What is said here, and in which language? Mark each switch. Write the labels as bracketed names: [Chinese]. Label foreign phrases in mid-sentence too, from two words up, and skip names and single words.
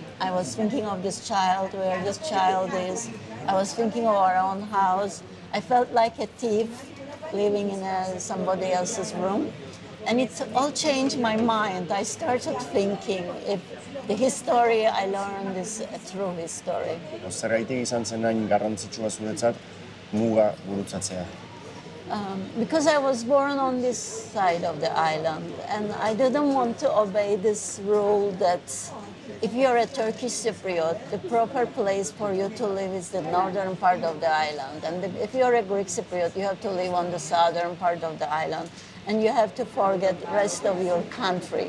[English] I was thinking of this child, where this child is. I was thinking of our own house. I felt like a thief living in somebody else's room. And it all changed my mind. I started thinking if the history I learned is a true history. [Basque] Zergaitik izan zen hain garrantzitsua zuretzat muga gurutzatzea? [English] Because I was born on this side of the island, and I didn't want to obey this rule that if you're a Turkish Cypriot, the proper place for you to live is the northern part of the island. And if you're a Greek Cypriot, you have to live on the southern part of the island, and you have to forget the rest of your country.